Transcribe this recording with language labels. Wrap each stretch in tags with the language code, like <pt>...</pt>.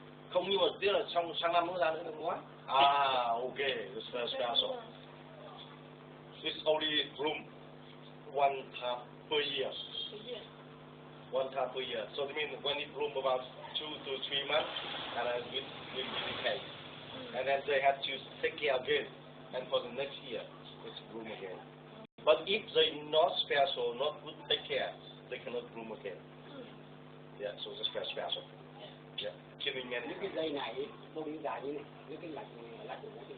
<vi>Không, nhưng mà tiếc là sang năm nó ra nữa được quá.</vi> <en>Okay, it's very special. It's only bloom 1 time per year. 1 time per year. So I mean when it bloom about 2 to 3 months, and then it will decay. And then they have to take care again. And for the next year, it's bloom again. But if they not special, not good take care, they cannot bloom again. Yeah, so it's very special. Yeah, killing many.</en> <vi>Những cái dây này, bông dài như này, những cái lạch của nó thì</vi>